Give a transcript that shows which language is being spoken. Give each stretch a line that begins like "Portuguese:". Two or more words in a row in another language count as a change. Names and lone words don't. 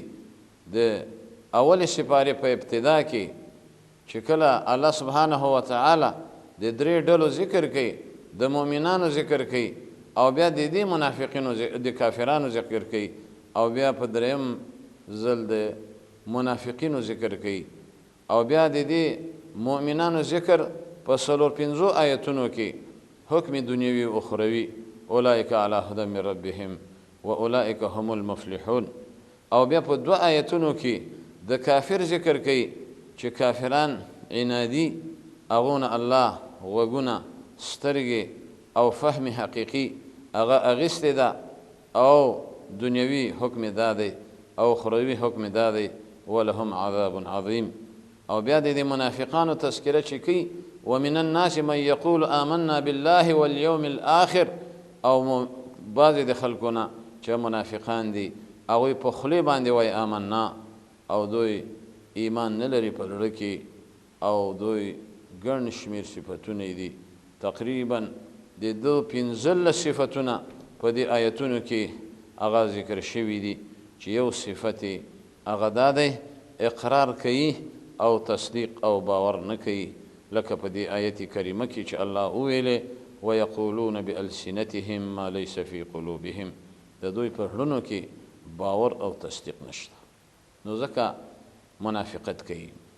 Pashto: د اول سپارې په ابتدا کې چې کله الله سبحانه وتعالی د درې ډلو ذکر کوي د مؤمنانو ذکر کوي او بیا د دې منافقینو د کافرانو ذکر کوي او بیا په دریم ځل د منافقینو ذکر کوي او بیا د دې مؤمنانو ذکر په څلور پنځو آیتونو کې حکم دنیوي او اخروي
Arabic: اولئک علی هدی من ربهم واولئک هم المفلحون.
Pashto: او بیا په دوه آیتونو کې د کافر ذکر کوي چې کافران عنادي هغونه الله غوږونه سترګې او فهم حقیقي هغه اغیستې ده او دنیوي حکم دا دی او اخروي حکم دا دی
Arabic: ولهم عذاب عظیم.
Pashto: او بیا د منافقانو تذکره چې کوي
Arabic: ومن الناس من یقول آمنا بالله والیوم الآخر
Pashto: او بعضې د خلکونه چې منافقان دي هغوی په خولې باندې وایي آمنا او دوی ایمان نه لري په زړه کې او دوی ګڼ شمېر صفتونه دي تقریبا د دو 15 صفتونه په دې آیتونو کې هغه ذکر شوي دي چې یو صفت یې هغه دا دی اقرار کوي او تصدیق او باور نه کوي لکه په دې آیت کریمه کې چې الله وویلې
Arabic: ویقولون بألسنتهم ما لیس فی قلوبهم
Pashto: د دوی په زړونو کې باور او تصدیق نشته نو ځکه منافقت کوي